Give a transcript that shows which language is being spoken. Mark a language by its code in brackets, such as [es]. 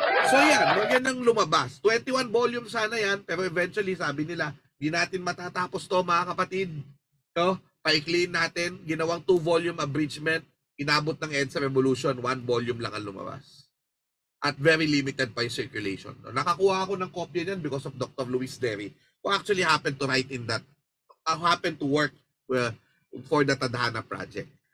[tl] So yan ang lumabas. 21 volumes sana yan, pero eventually sabi nila, di natin matatapos to mga kapatid. So, paikliin natin, ginawang 2-volume abridgment, inabot ng EDSA Revolution, 1 volume lang ang lumabas. At very limited pa yung circulation. Nakakuha ako ng kopya niyan [en] because of [tl] Dr. [en] Luis Derry, who actually happened to write in that, happened to work for the Tadhana project.